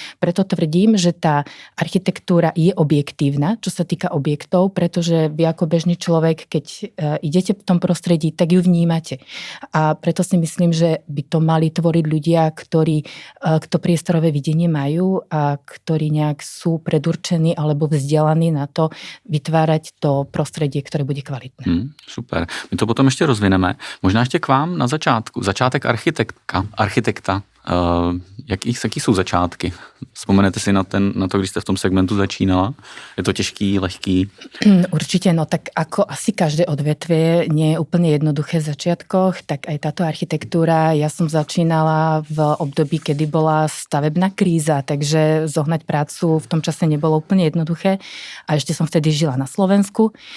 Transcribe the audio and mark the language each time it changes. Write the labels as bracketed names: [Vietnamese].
[Slovak] Preto tvrdím, že tá architektúra je objektívna, čo sa týka objektov, pretože vy ako bežný človek, keď idete v tom prostredí, tak ju vnímate. A preto si myslím, že by to mali tvoriť ľudia, ktorí to priestorové videnie majú a ktorí nejak sú predurčení alebo vzdelaní na to vytvárať to prostredie, ktoré bude kvalitné. [Czech] Super. My to potom ještě rozvineme. Možná ještě k vám na začátku. Začátek architekta. Jaký jsou začátky? Vzpomenete si na to, když jste v tom segmentu začínala? Je to těžký, lehký? [Slovak] Určite, no tak ako asi každé odvetvie nie je úplne jednoduché v začiatkoch, tak aj táto architektúra, ja som začínala v období, kedy bola stavebná kríza, takže zohnať prácu v tom čase nebolo úplne jednoduché a ešte som vtedy žila na Slovensku.